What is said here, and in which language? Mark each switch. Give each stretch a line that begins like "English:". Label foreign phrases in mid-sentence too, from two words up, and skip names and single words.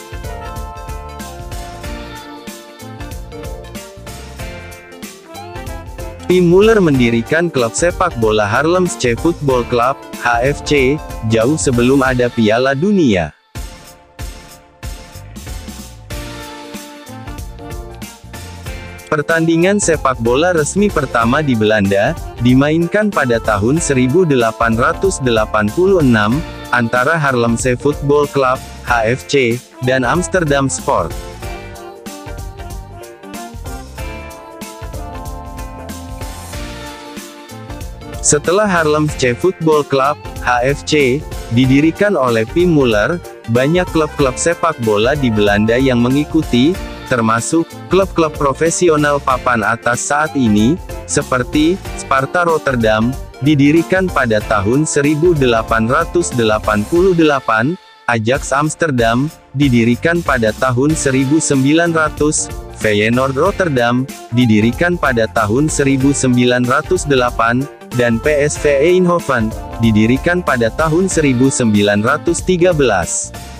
Indonesian: Pim Muller mendirikan klub sepak bola Haarlemse Voetbal Club, HFC, jauh sebelum ada Piala Dunia. Pertandingan sepak bola resmi pertama di Belanda, dimainkan pada tahun 1886, antara Haarlemse Voetbal Club, HFC, dan Amsterdam Sport. Setelah Haarlemse Voetbal Club, HFC, didirikan oleh Pim Muller, banyak klub-klub sepak bola di Belanda yang mengikuti, termasuk klub-klub profesional papan atas saat ini, seperti Sparta Rotterdam, didirikan pada tahun 1888, Ajax Amsterdam, didirikan pada tahun 1900, Feyenoord Rotterdam, didirikan pada tahun 1908, dan PSV Eindhoven, didirikan pada tahun 1913.